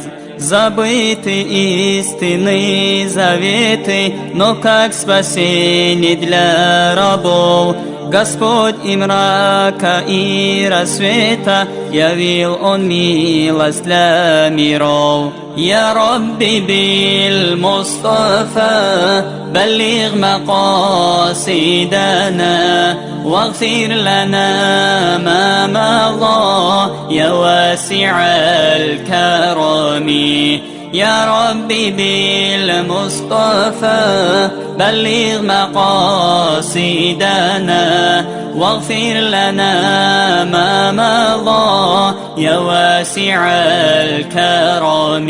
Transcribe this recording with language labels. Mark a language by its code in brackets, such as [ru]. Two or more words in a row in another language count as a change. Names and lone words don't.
[ru] Забыты истинные заветы, но как спасение для рабов Господь и мрака, и рассвета явил Он милость для миров. [ar] يا ربي بالمصطفى بلغ مقاصدنا واغفر لنا ما مضى يا واسع الكرم. يا ربي بالمصطفى بلغ مقاصدنا واغفر لنا ما مضى يا واسع الكرم.